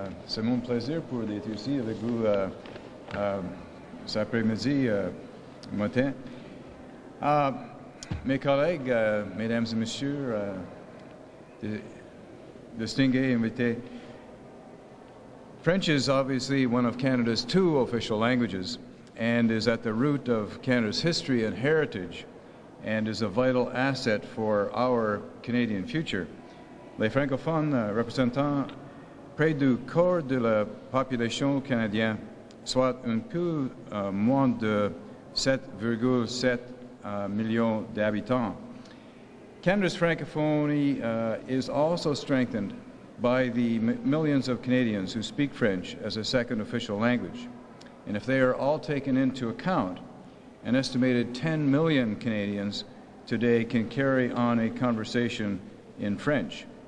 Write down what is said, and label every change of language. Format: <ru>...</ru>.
<fr>C'est mon plaisir pour d'être ici avec vous cet après-midi matin. Mes collègues, mesdames et messieurs, distingués invités,</fr> <en>French is obviously one of Canada's two official languages and is at the root of Canada's history and heritage and is a vital asset for our Canadian future.</en> <fr>Les francophones représentant près du quart de la population canadienne, soit un peu moins de 7,7 millions d'habitants.</fr> <en>Canada's francophonie is also strengthened by the millions of Canadians who speak French as a second official language. And if they are all taken into account, an estimated 10 million Canadians today can carry on a conversation in French.</en>